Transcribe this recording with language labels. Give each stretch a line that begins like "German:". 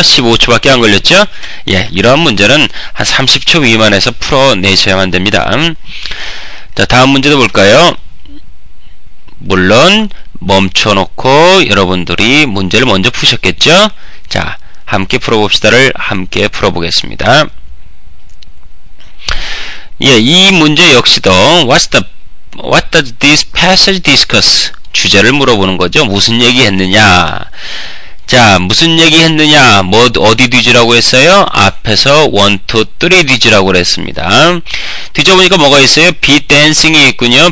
Korean: 15초밖에 안 걸렸죠? 예, 이러한 문제는 한 30초 미만에서 풀어내셔야만 됩니다. 자, 다음 문제도 볼까요? 물론 멈춰놓고 여러분들이 문제를 먼저 푸셨겠죠? 자, 함께 풀어봅시다를 함께 풀어보겠습니다. 예, 이 문제 역시도
English: what does this passage discuss?
Korean: 주제를 물어보는 거죠. 무슨 얘기 했느냐? 자, 무슨 얘기 했느냐? 뭐 어디 뒤지라고 했어요? 앞에서 1, 2, 3 뒤지라고 그랬습니다. 뒤져보니까 뭐가 있어요? beat dancing이 있군요.